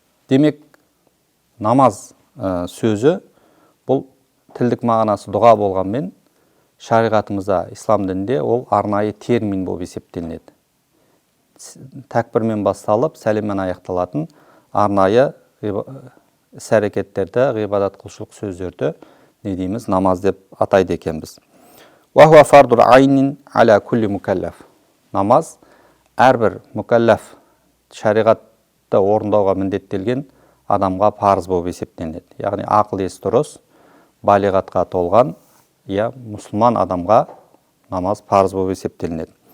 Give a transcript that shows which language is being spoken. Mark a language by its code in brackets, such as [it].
[kk] Демек намаз сөзі бұл тілдік мағынасы дұға болғанмен, шариғатымызда, ислам дінінде ол арнайы термин болып есептелінеді. Тәкбірмен басталып, сәлеммен аяқталатын арнайы іс-әрекеттерді, ғибадат құлшылық сөздерді не дейміз? Намаз деп атайды екенбіз. [ar] Уахуа фардур айнин аля кулли мукаллаф. [kk] Намаз әрбір мукаллаф, шариғатты орындауға міндеттелген адамға парыз болып есептелінеді. Яғни ақыл есі дұрыс, балиғатқа толған, мұсылман адамға намаз парыз болып есептелінеді.